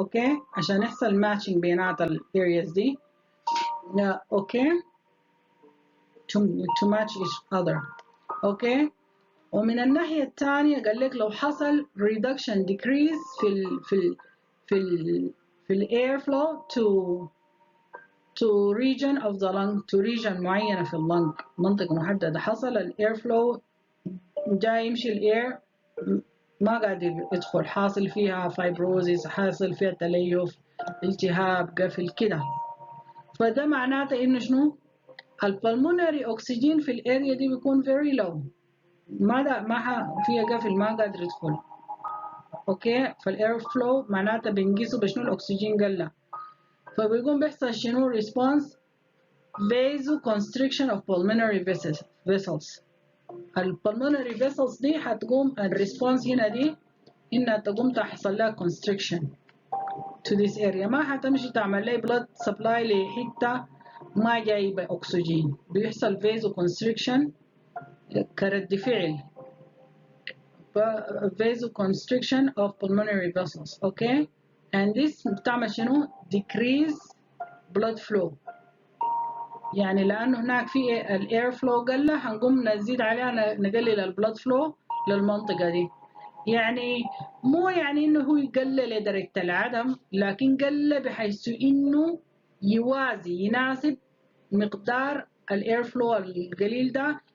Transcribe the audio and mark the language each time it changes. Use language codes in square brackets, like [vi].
[ar] اوكي عشان يحصل matching بينات areas دي. [en] Okay to match each other. [ar] اوكي ومن الناحية الثانية قال لك لو حصل [en] reduction decrease [ar] في ال [en] air flow to region of the lung، to region [ar] معينة في اللنج، منطقة محددة، حصل ال air flow جاي يمشي ال air ما قادر يدخل، حاصل فيها fibrosis، حاصل فيها تليف، التهاب، قفل كده، فده معناته انه شنو؟ البلمونري اكسجين في الاريا دي بيكون [en] very low، [ar] ما فيها قفل، ما قادر يدخل. اوكي فالاير فلو معناتها بنقيسه بشنو؟ الاكسجين قل، فبيقوم بيحصل شنو؟ ريسبونس [en] vasoconstriction of pulmonary vessels. [ar] البلمونري [en] vessels [ar] دي هتقوم الريسبونس هنا دي انها تقوم تحصل لها constriction. [en] to this area. [ar] ما حتمشي تعمل لي [en] blood supply [ar] لحتة ما جايبة أكسجين. بيحصل vasoconstriction كرد فعل [en] vasoconstriction of pulmonary vessels. Okay, and this [ar] بتعمل شنو؟ [en] decrease blood flow. [ar] يعني لأنه هناك في الاير فلو قل، هنقوم نزيد عليها نقلل البلد فلو للمنطقة دي. يعني مو يعني انه هو يقلل لدرجة العدم، لكن قل بحيث انه يوازي يناسب مقدار الاير فلو القليل ده.